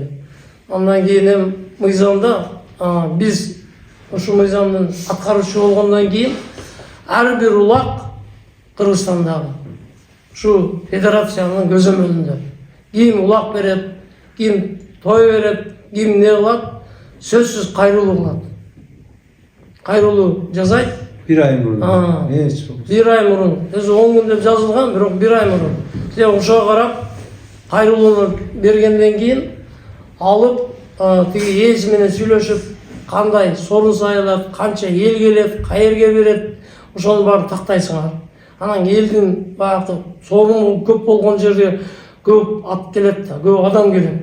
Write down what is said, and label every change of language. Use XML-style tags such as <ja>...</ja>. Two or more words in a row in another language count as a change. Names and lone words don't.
<ky>Андан кийин мыйзамда биз ушу мыйзамдын аткаруучу болгондон кийин ар бир улак Кыргызстандагы ушу федерациянын көзөмөлүндө ким улак берет, ким той берет, ким не кылат, сөзсүз кайрылуу кылат. Кайрылуу жазайт. Бир ай мурун. Бир ай мурун. Өзү 10 күн деп жазылган, бирок бир ай мурун. Силер ошого карап кайрылууну бергенден кийин алып тиги ээси менен сүйлөшүп, кандай сорун сайылат, канча эл келет, каерге берет, ошонун баарын тактайсыңар. Анан элдин баягы соруну көп болгон жерде көп ат келет да, көп адам келет.</ky>